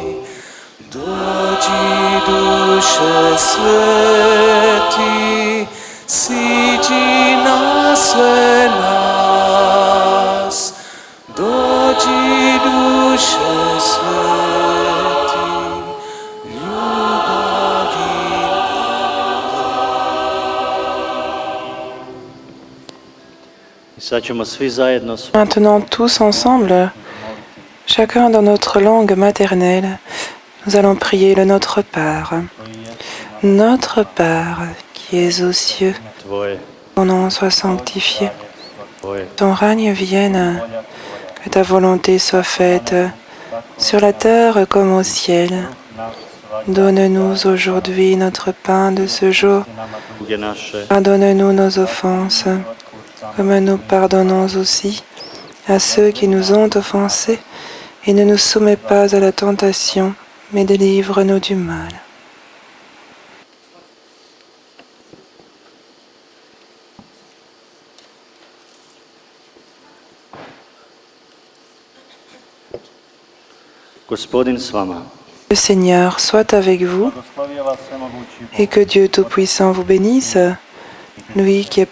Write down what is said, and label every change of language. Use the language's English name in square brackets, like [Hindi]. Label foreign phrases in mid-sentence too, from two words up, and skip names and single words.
[Croatian] Dođi duše sveti, siđi na sve nas. Dođi duše sveti, ljubavi I sad ćemo svi zajedno [French] Maintenant, tous ensemble, chacun dans notre langue maternelle, Nous allons prier le Notre Père. Notre Père qui es aux cieux, [Croatian] Tvoje, [French] ton nom soit sanctifié, [Croatian] Tvoje, [French] ton règne vienne, que ta volonté soit faite sur la terre comme au ciel. Donne-nous aujourd'hui notre pain de ce jour. [Croatian] bude naše, [French] Pardonne-nous nos offenses, comme nous pardonnons aussi à ceux qui nous ont offensés, et ne nous soumets pas à la tentation, mais délivre-nous du mal. [Croatian] Gospodin s vama. [French] Le Seigneur soit avec vous, et que Dieu Tout-Puissant vous bénisse, lui qui est